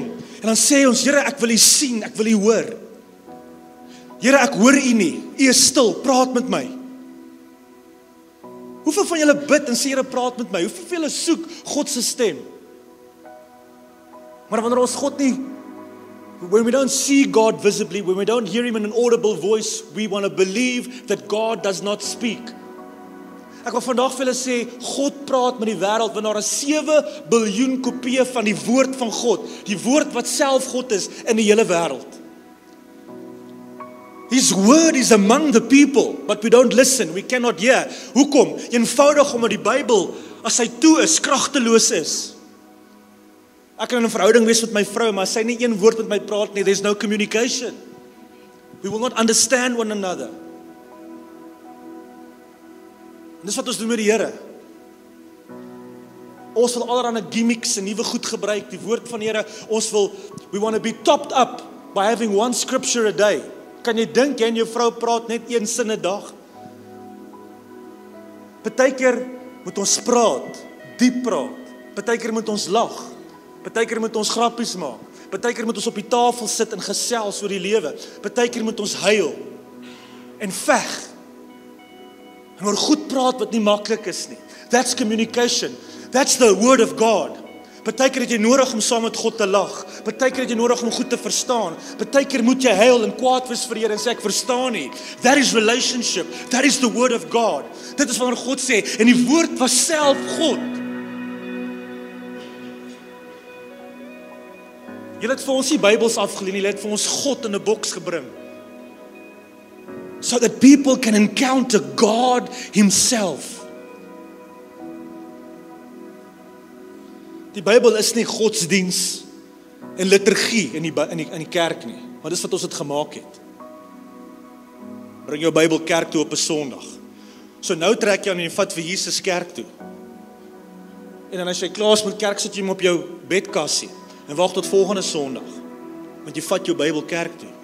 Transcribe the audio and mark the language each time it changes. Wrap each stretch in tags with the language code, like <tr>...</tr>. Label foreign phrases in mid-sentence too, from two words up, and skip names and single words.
<af>En dan sê ons, Here, ek wil U sien, ek wil U hoor. Here, ek hoor U nie. U is stil, praat met my. Hoeveel van julle bid en sê, Here, praat met my? Hoeveel van julle soek God se stem? Maar wanneer ons God nie,</af> <en>when we don't see God visibly, when we don't hear Him in an audible voice, we want to believe that God does not speak.</en> <af>Ek wil vandag vir julle sê, God praat met die wêreld, want daar is 7 biljoen kopieë van die woord van God, die woord wat self God is in die hele wêreld.</af> <en>His word is among the people, but we don't listen, we cannot hear.</en> <af>Hoekom? Eenvoudig omdat die Bybel, as hy toe is, kragteloos is. Ek kan in 'n verhouding wees met my vrou, maar as sy nie een woord met my praat nie,</af> <en>there's no communication. We will not understand one another.</en> <af>En dis wat ons doen met die Here. Ons wil allerlei gimmicks en nuwe goed gebruik, die woord van die Here.</af> <en>We want to be topped up by having one scripture a day.</en> <af>Kan jy dink jy en jou vrou praat net een sin 'n dag? Partykeer moet ons praat, diep praat. Partykeer moet ons lag. Partykeer moet ons grappies maak. Partykeer moet ons op die tafel sit en gesels oor die lewe. Partykeer moet ons huil en veg. En oor goed praat wat nie maklik is nie.</af> <en>That's communication. That's the word of God.</en> <af>Partykeer het jy nodig om saam met God te lag. Partykeer het jy nodig om goed te verstaan. Partykeer moet jy huil en kwaad wees vir die Here en sê ek verstaan nie.</af> <en>That is relationship. That is the word of God.</en> <af>Dit is wanneer God sê en die woord was self God. Julle het vir ons die Bybels afgeleen, julle het vir ons God in 'n boks gebring.</af> <en>So that people can encounter God himself.</en> <af>Die Bybel is nie godsdiens en liturgie in die kerk nie, maar dis wat ons dit gemaak het. Bring jou Bybel kerk toe op 'n Sondag. So nou trek jy aan en jy vat vir Jesus kerk toe. En dan as jy klaar is met kerk, sit jy hom op jou bedkassie en wag tot volgende Sondag, want jy vat jou Bybel kerk toe.</af>